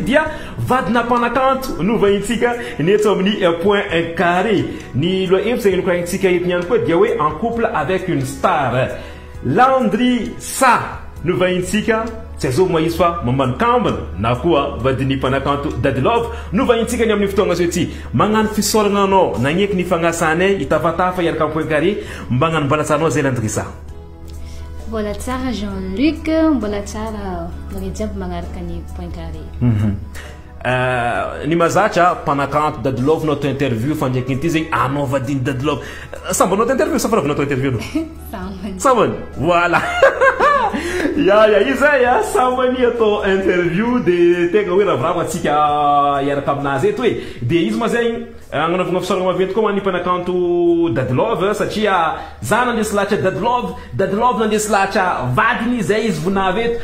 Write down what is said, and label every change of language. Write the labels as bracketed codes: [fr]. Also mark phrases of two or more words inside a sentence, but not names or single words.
[mg] dia vadina panakanto no vahintsika neto amin'ny point carré ny loa hevitra zegny nokoragnitsika eto niany koa dia hoe [fr] en couple avec une star [mg] Landry Sa no vahintsika tsy azo mahizy fa mamano kambana na koa vadiny panakanto Daddy Love no vahintsika ny amin'ny fotoagna zao ty magnano fisaoragna anao nagneky ny fagnasanay itafatafa iaraka amin'ny point carré mbagnano mbalatsanao zay Landry Sa. Mbola tsara Jean-Luc, mbola tsara jiaby magnaraka ny point carré. Ny mazatra panakanto Daddy Love [fr] notre interview [mg] fandraiky ity zegny anao vadiny Daddy Love samba [fr] notre interview [mg] sa fanaova [fr] notre interview [mg] no sambany voilà ya izay sambany atao interview de tegna hoe ravoravo atsika iaraka aminazy eto hoe de izy ma zegny agnanaovagna fisaoragna maventy koa man'ny panakanto Daddy Love satria za nandesy lahatra Daddy Love nandesy lahatra vadiny zay izy vonavy eto